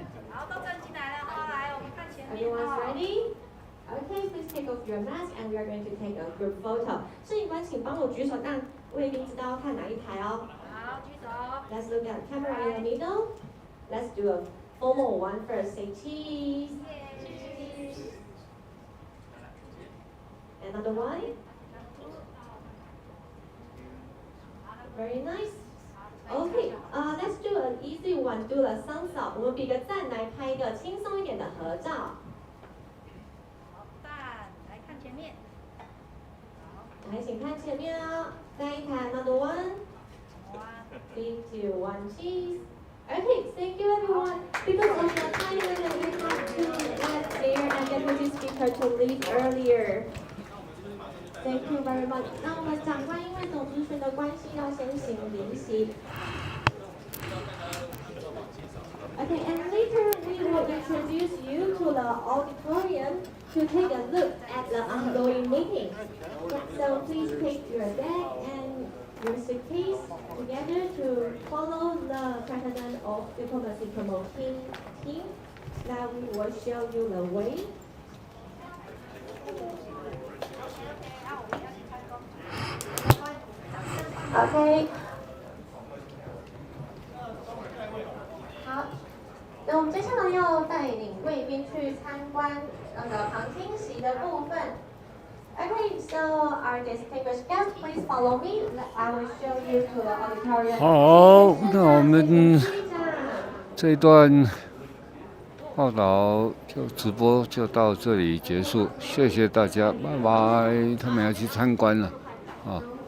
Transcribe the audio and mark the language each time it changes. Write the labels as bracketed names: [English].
[Chinese] 好，都站进来了哈，来，我们看前面 [English] Everyone's ready? Okay, please take off your mask and we are going to take a group photo. [Chinese] 摄影官，请帮我举手，让卫兵知道要看哪一台哦。好，举手。 [English] Let's look at camera in the middle. Let's do a formal one first. Say cheese. Cheese. Another one. Very nice. Okay, let's do an easy one. Do a thumbs up. [Chinese] 我们比个赞来拍一个轻松一点的合照。好，赞，来看前面。来，请看前面哦。再一台 [English] another one. 3, 2, 1, cheese. Okay, thank you everyone. Because of the time limit, we have to let Mayor and Deputy Speaker to leave earlier. Thank you very much. [Chinese] 那我们长官因为总咨询的关系，要先行离席。 [English] Okay, and later we will introduce you to the auditorium to take a look at the ongoing meeting. So please take your bag and your suitcase together to follow the President of Diplomacy Promoting Team. Now we will show you the way. [Chinese] Okay. 好，那我我们接下来要带领贵宾去参观那个旁听席的部分。 [English] Okay, so our distinguished guests, please follow me. I will show you to the auditorium. [Chinese] 好，那我们这一段报道就直播就到这里结束，谢谢大家，拜拜。他们要去参观了，啊。